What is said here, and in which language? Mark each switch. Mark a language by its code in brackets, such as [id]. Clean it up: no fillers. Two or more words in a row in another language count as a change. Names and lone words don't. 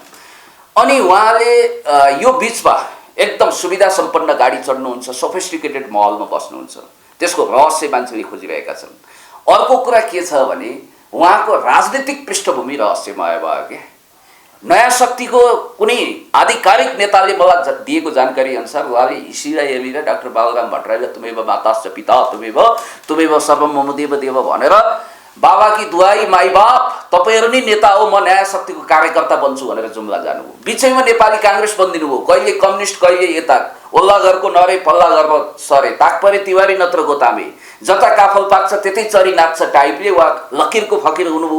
[ne] अनि उहाँले यो बिचमा एकदम सुविधा सम्पन्न गाडी चढ्नुहुन्छ, सोफिस्टिकेटेड महलमा बस्नुहुन्छ, त्यसको रहस्य मान्छेले खोजिरहेका छन्। अर्को कुरा के छ भने उहाँको राजनीतिक पृष्ठभूमि रहस्यमय भयो क्या। नयाँ शक्तिको कुनै आधिकारिक नेताले मलाई दिएको जानकारी अनुसार उहाँले हिसीलाई हेरेर डाक्टर बाबुराम भट्टराईलाई [sa] तुमेव माताश्च पिता तुमेव सर्वम मम देव देव [ne] भनेर बाबाकी दुवाई माई बाप तपाईँहरू नै नेता हो, म नयाँ शक्तिको कार्यकर्ता बन्छु भनेर जुम्ला जानुभयो। बिचैमा नेपाली काङ्ग्रेस बनिदिनु भयो, कहिले कम्युनिस्ट कहिले यता, ओल्ला घरको नरे पल्ला घरमा सरे, ताकपरे तिवारी नत्र गोतामे, जता काफल पाक्छ त्यतै चरी नाच्छ टाइपले वा लकिरको फकिर हुनुभयो।